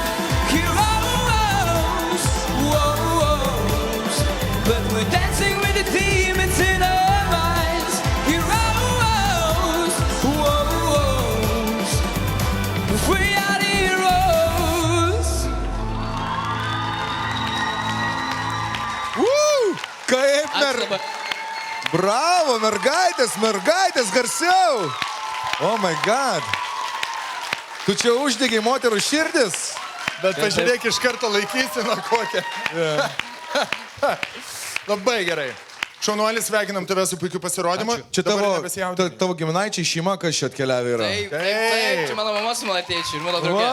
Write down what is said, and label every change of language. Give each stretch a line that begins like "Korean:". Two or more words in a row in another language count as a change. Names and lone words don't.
English: Heroes. But we're dancing with the demons in our minds. Heroes. We are the heroes.
Lithuanian: Kaip Bravo, mergaitės, garsiau.
English: Oh my god.
Lithuanian: Tu čia uždegiai moterų širdis. Bet pažiūrėk iš karto laikysina kokią. Labai gerai. Šaunuolis, sveikinam tave su puikiu pasirodymu. Čia tavo giminaičiai šeima, kas čia atkeliavę yra. Taip, čia mano mama su mano tėčiu ir mano draugė.